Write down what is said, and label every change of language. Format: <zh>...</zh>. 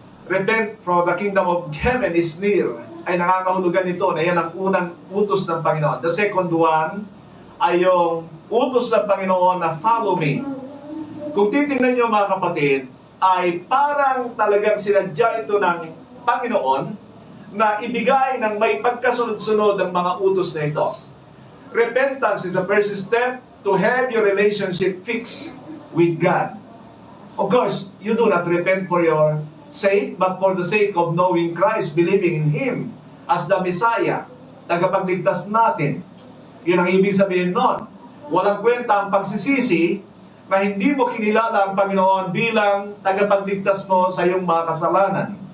<en>Repent, for the kingdom of heaven is near,</en> <tl>ay nangangahulugan nito na yan ang unang utos ng Panginoon.</tl> <en>The second one</en> <tl>ay yung utos ng Panginoon na</tl> <en>follow me.</en> <tl>Kung titingnan niyo mga kapatid, ay parang talagang sinadya ito ng Panginoon na ibigay ng may pagkasunod-sunod ang mga utos na ito.</tl> <en>Repentance is the first step to have your relationship fixed with God. Of course, you do not repent for your sake, but for the sake of knowing Christ, believing in Him as the Messiah,</en> <tl>tagapagligtas natin. Yun ang ibig sabihin nun. Walang kwenta ang pagsisisi na hindi mo kinilala ang Panginoon bilang tagapagligtas mo sa iyong mga kasalanan.</tl>